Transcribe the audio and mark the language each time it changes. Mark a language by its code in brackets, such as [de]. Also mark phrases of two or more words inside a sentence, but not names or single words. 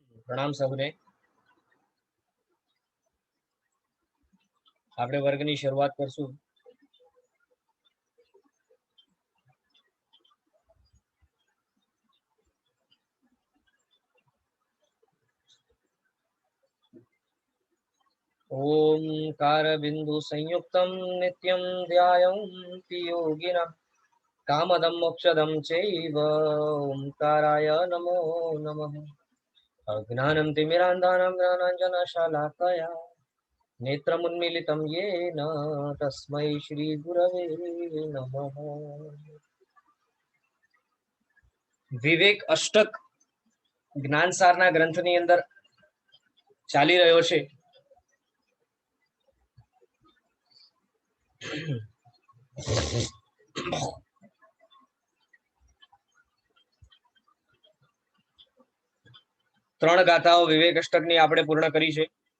[gu] પ્રણામ સબને। આપણે વર્ગની શરૂઆત કરશું। [sa] ओंकार बिंदु संयुक्तं नित्यं ध्यायन्ति योगिनः कामदं मोक्षदं चैव ओंकाराय नमो नमः। अज्ञानं तिमिरान्धानां ज्ञानाञ्जनशलाकया नेत्रमुन्मीलितं येन तस्मै श्रीगुरवे नमः। [gu] વિવેક અષ્ટક જ્ઞાનસારના ગ્રંથની અંદર ચાલી રહ્યો છે। ત્રણ ગાથાઓ વિવેક અષ્ટકની આપણે પૂર્ણ કરી છે।